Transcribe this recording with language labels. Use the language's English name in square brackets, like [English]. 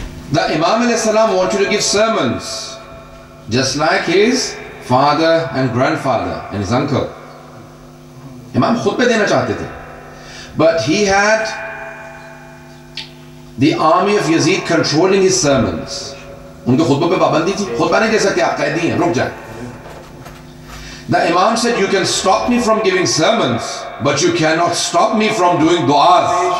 [English] The Imam alayhi salam wanted to give sermons, just like his father and grandfather and his uncle. [Hindi] Imam khutbah dena chahte the, [English] but he had the army of Yazid controlling his sermons. [Hindi] उनके खुतबों पे पाबंदी थी, खुतबा नहीं दे सकते, आप कैदी हैं, रुक जाए. [English] The Imam said, you can stop me from giving sermons, but you cannot stop me from doing du'as.